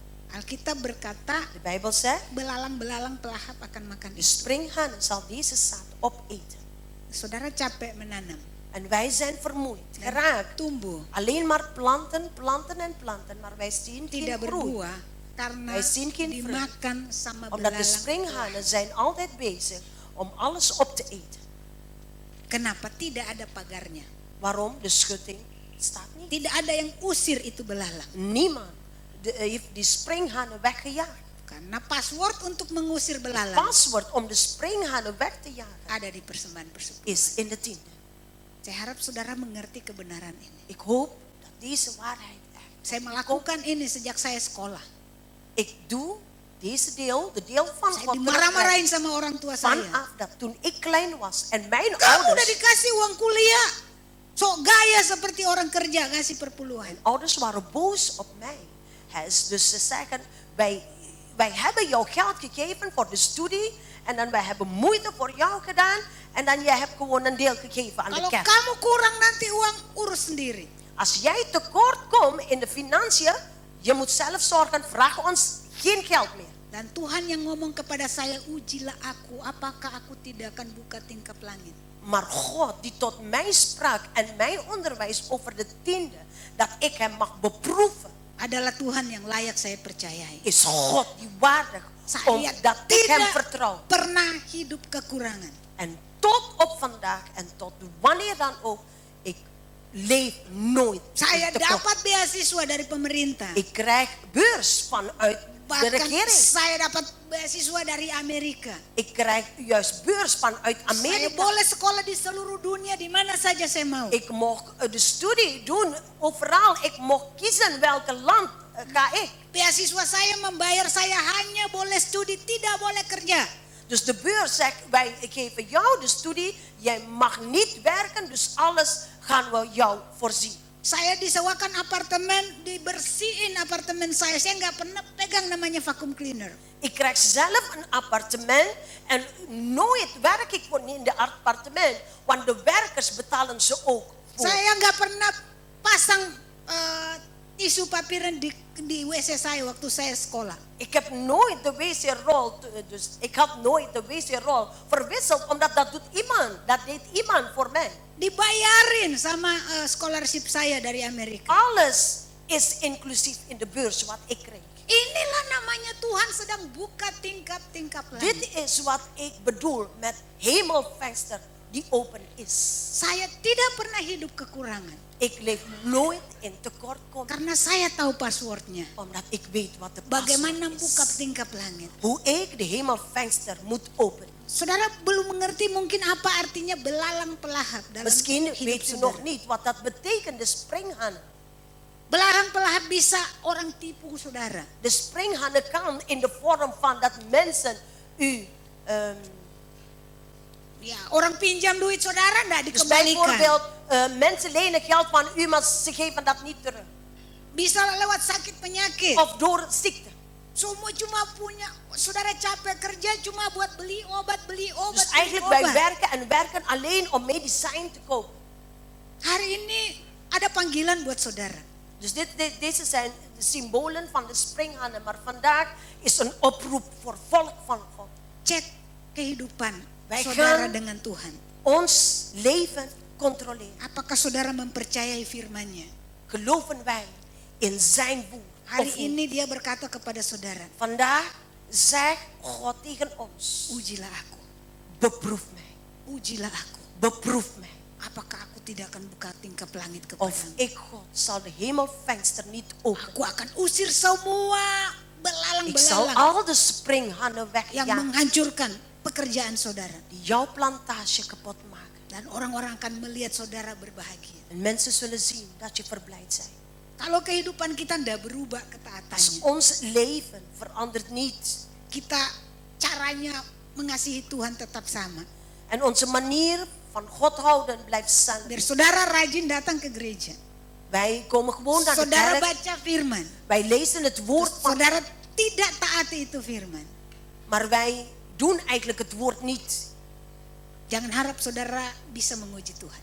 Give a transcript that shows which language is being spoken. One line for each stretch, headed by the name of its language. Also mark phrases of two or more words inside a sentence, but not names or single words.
Indonesian: Alkitab berkata,
Dutch: De Bijbel zegt,
Indonesian: belalang-belalang pelahap akan makan
Dutch: de
Indonesian: itu.
Dutch: springhaan zal deze zaad opeten.
Indonesian: Saudara capek menanam,
Dutch: En wij zijn vermoeid, geraakt.
Indonesian: tumbuh,
Dutch: Alleen maar planten, planten en planten, maar wij zien geen
Indonesian: tidak
Dutch: groei.
Indonesian: berbuah karena
Dutch: Wij zien geen
Indonesian: dimakan sama
Dutch: Omdat de
Indonesian: belalang.
Dutch: springhanen zijn altijd bezig om alles op te eten.
Indonesian: Kenapa tidak ada pagarnya?
Dutch: Waarom? De schutting staat niet.
Indonesian: Tidak ada yang usir itu belalang.
Dutch: Niemand heeft die springhanen weggejaagd.
Indonesian: Karena password untuk mengusir belalang
Dutch: Paswoord om de springhanen weg te jagen
Indonesian: ada di persembahan persepuluhan.
Dutch: is in de tiende.
Indonesian: Saya harap saudara mengerti kebenaran ini.
Dutch: Ik hoop dat deze waarheid echt.
Indonesian: Saya melakukan ini sejak saya sekolah.
Dutch: Ik doe deze deel, de deel van
Indonesian: Saya
Dutch: God,
Indonesian: dimarah-marahin sama orang tua saya.
Dutch: vanaf dat toen ik klein was en mijn
Indonesian: Kamu udah
Dutch: ouders,
Indonesian: dikasih uang kuliah, sok gaya seperti orang kerja ngasih perpuluhan.
Dutch: mijn ouders waren boos op mij. Dus ze zeggen, wij hebben jou geld gegeven voor de studie en dan wij hebben moeite voor jou gedaan en dan jij hebt gewoon een deel gegeven aan de
Indonesian: Kalau
Dutch: kerk.
Indonesian: kamu kurang nanti uang urus sendiri.
Dutch: Als jij tekort komt in de financiën, je moet zelf zorgen, vraag ons geen geld meer.
Indonesian: Dan Tuhan yang ngomong kepada saya, ujilah aku, apakah aku tidak akan buka tingkap langit.
Dutch: Maar God die tot mij sprak en mijn onderwijs over de tiende, dat ik hem mag beproeven,
Indonesian: Adalah Tuhan yang layak saya percayai.
Dutch: is God die waardig,
Indonesian: Saya
Dutch: omdat ik hem
Indonesian: tidak
Dutch: vertrouw.
Indonesian: pernah hidup kekurangan.
Dutch: En tot op vandaag en tot wanneer dan ook, ik leef nooit
Indonesian: Saya
Dutch: in tekort.
Indonesian: dapat beasiswa dari pemerintah.
Dutch: Ik krijg beurs vanuit de
Indonesian: Bahkan
Dutch: regering.
Indonesian: saya dapat beasiswa dari Amerika.
Dutch: Ik krijg juist beurs vanuit
Indonesian: Saya
Dutch: Amerika.
Indonesian: boleh sekolah di seluruh dunia di mana saja saya mau.
Dutch: Ik mocht de studie doen overal. Ik mocht kiezen welke land ga ik.
Indonesian: Beasiswa saya membayar saya hanya boleh studi, tidak boleh kerja.
Dutch: Dus de beurs zegt, wij geven jou de studie. Jij mag niet werken, dus alles gaan we jou voorzien.
Indonesian: Saya disewakan apartemen, dibersihin apartemen saya nggak pernah pegang namanya
English: vacuum cleaner.
Dutch: Ik krijg zelf een appartement en nooit werk ik in de appartement, want de werkers betalen ze ook voor.
Indonesian: Saya nggak pernah pasang tisu papiran di WC saya waktu saya sekolah.
Dutch: Ik heb nooit de wc-rol, dus ik had nooit de wc-rol verwisseld, omdat dat doet iemand, dat deed iemand voor mij.
Indonesian: Dibayarin sama scholarship saya dari Amerika.
Dutch: Alles is inclusief in de beurs wat ik kreeg.
Indonesian: Inilah namanya Tuhan sedang buka tingkap-tingkap
Dutch: Dit
Indonesian: langit.
Dutch: is wat ik bedoel met hemelvenster die open is.
Indonesian: Saya tidak pernah hidup kekurangan.
Dutch: Ik leef nooit in tekortkoming,
Indonesian: Karena saya tahu passwordnya.
Dutch: omdat ik weet wat de
Indonesian: Bagaimana
Dutch: password
Indonesian: buka
Dutch: is.
Indonesian: tingkap langit.
Dutch: Hoe ik de hemelvenster moet openen.
Indonesian: Saudara belum mengerti mungkin apa artinya belalang pelahap dalam
Dutch: Misschien
Indonesian: hidup
Dutch: weet u
Indonesian: saudara.
Dutch: nog niet wat dat betekent, de springhanen.
Indonesian: Belalang pelahap bisa orang tipu saudara.
Dutch: De springhanen kan in de vorm van dat mensen u...
Indonesian: Ya, orang pinjam duit saudara enggak
Dutch: dus
Indonesian: dikembalikan.
Dutch: bijvoorbeeld, mensen lenen geld van u, maar ze geven dat niet terug.
Indonesian: Bisa lewat sakit penyakit.
Dutch: Of door ziekte.
Indonesian: Semua cuma punya, saudara capek kerja cuma buat beli obat,
Dutch: Dus
Indonesian: beli
Dutch: eigenlijk wij
Indonesian: obat.
Dutch: werken en werken alleen om medicijn te kopen.
Indonesian: Hari ini ada panggilan buat saudara.
Dutch: Dus deze zijn de symbolen van de springhanen. Maar vandaag is een oproep voor volk van God.
Indonesian: Cek kehidupan
Dutch: Wij
Indonesian: saudara
Dutch: gaan
Indonesian: dengan Tuhan.
Dutch: ons leven controleren.
Indonesian: Apakah saudara mempercayai firman-Nya?
Dutch: Geloven wij in zijn woord?
Indonesian: Hari
Dutch: Of niet?
Indonesian: ini dia berkata kepada saudara,
Dutch: Vandaag zegt God tegen ons.
Indonesian: ujilah aku,
Dutch: Beproef mij.
Indonesian: ujilah aku.
Dutch: Beproef mij.
Indonesian: Apakah aku tidak akan buka tingkap langit
Dutch: Of
Indonesian: kepadamu?
Dutch: ik God zal de hemelvenster niet openen.
Indonesian: Aku akan usir semua
Dutch: Ik zal
Indonesian: belalang-belalang
Dutch: al de springhanen
Indonesian: yang
Dutch: wegjagen.
Indonesian: menghancurkan pekerjaan saudara.
Dutch: Die jouw plantage kapot maken.
Indonesian: Dan orang-orang akan melihat saudara berbahagia.
Dutch: En mensen zullen zien dat je verblijd bent.
Indonesian: Kalau kehidupan kita tidak berubah
Dutch: Als
Indonesian: ketaatannya,
Dutch: ons leven verandert niet.
Indonesian: kita caranya mengasihi Tuhan tetap sama.
Dutch: En onze manier van God houden blijft
Indonesian: Biar
Dutch: hetzelfde.
Indonesian: saudara rajin datang ke gereja.
Dutch: Wij komen gewoon naar de
Indonesian: Saudara
Dutch: kerk.
Indonesian: baca firman.
Dutch: Wij lezen het woord van
Indonesian: Saudara tidak taati itu firman.
Dutch: maar wij doen eigenlijk het woord niet.
Indonesian: Jangan harap saudara bisa menguji Tuhan.